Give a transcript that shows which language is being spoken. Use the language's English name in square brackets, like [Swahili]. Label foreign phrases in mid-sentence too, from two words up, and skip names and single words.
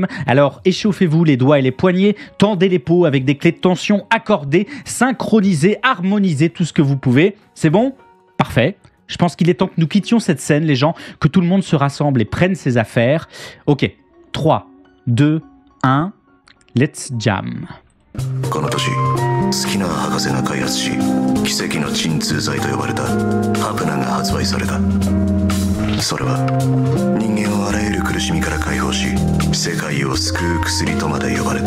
[French] Alors échauffez-vous les doigts et les poignets, tendez les peaux avec des clés de tension accordées, synchronisez, harmonisez tout ce que vous pouvez. C'est bon ? Parfait. Je pense qu'il est temps que nous quittions cette scène, les gens, que tout le monde se rassemble et prenne ses affaires. [English] Ok, 3, 2, 1... Let's jam. [Japanese] この年スキナー博士が開発し奇跡の鎮痛剤と呼ばれたハプナが発売された。それは人間をあらゆる苦しみから解放し世界を救う薬とまで呼ばれた。